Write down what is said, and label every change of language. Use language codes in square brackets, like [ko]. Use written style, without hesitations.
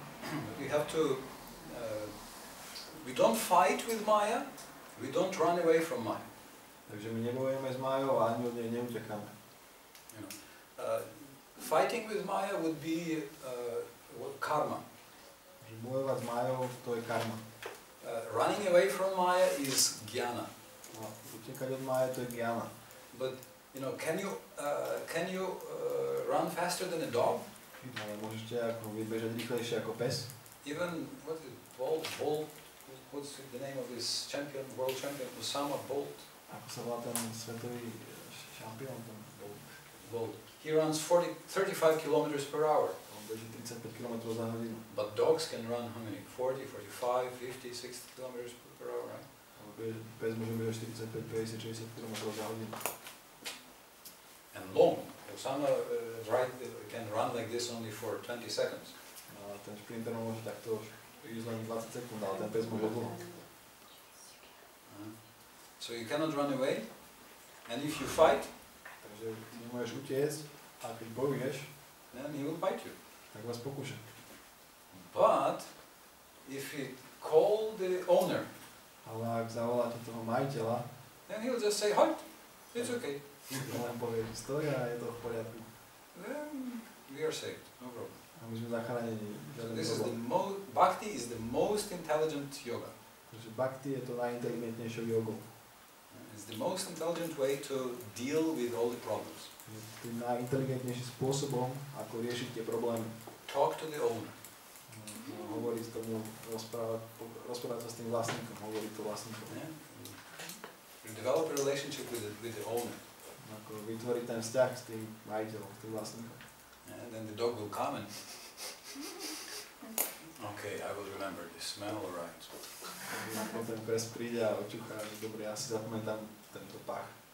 [en] But we have to, we don't fight with Maya, we don't run away from Maya. [sk] Takže my nebojujeme s Májou a ani od nej neutekáme. [en] You know, fighting with Maya would be karma. [sk] Bojovať s Májou, to je karma. [en] Running away from Maya is jnana. [sk] A utekať od Máje, to je jnana. [en] But you know, can you run faster than a dog? [sk] Ale môžete ako vybežať rýchlejšie ako pes. [en] Even what is it, Bolt? What's the name of this champion, world champion, Usain Bolt? [sk] Ako sa volá ten svetový šampión, ten [en] Bolt. He runs 35 kilometers per hour. [sk] On beží 35 km za hodinu. [en] But dogs can run how many? 40, 45, 50, 60 kilometers per hour, right? [sk] Pes môže bežať 45, 50, 60 km za hodinu. [en] And long. Osama can run like this only for 20 seconds. [sk] A ten šprinter môže takto ísť len 20 sekúnd, ale ten pes môže dlho. [en] So you cannot run away, and if you fight, [sk] takže nemôžeš utiecť a keď bojuješ, [en] then he will bite you. [sk] tak vás pokúša. [en] But if you call the owner, [sk] Ale ak zavoláte toho majiteľa, [en] then he will just say, halt, it's okay. [sk] on len povie, že stoj a je to v poriadku. [en] Then we are saved, no problem. [sk] A my sme zachránení. [en] So this is Bhakti is the most intelligent yoga. [sk] Takže Bhakti je to najinteligentnejšou jogou. [en] It's the most intelligent way to deal with all the problems. [sk] Tým najinteligentnejším spôsobom, ako riešiť tie problémy. [en] Talk to the owner. [sk] Hovoriť s tomu, rozprávať sa s tým vlastníkom, hovoriť to vlastníkom. [en] Yeah? You develop a relationship with the owner. [sk] Ako vytvoriť ten vzťah s tým majiteľom, s tým vlastníkom. [en] And then the dog will come and okay, I will remember this smell, alright. [sk] Ako ten pes príde a očuchá, že dobre, ja si zapamätám tento pach.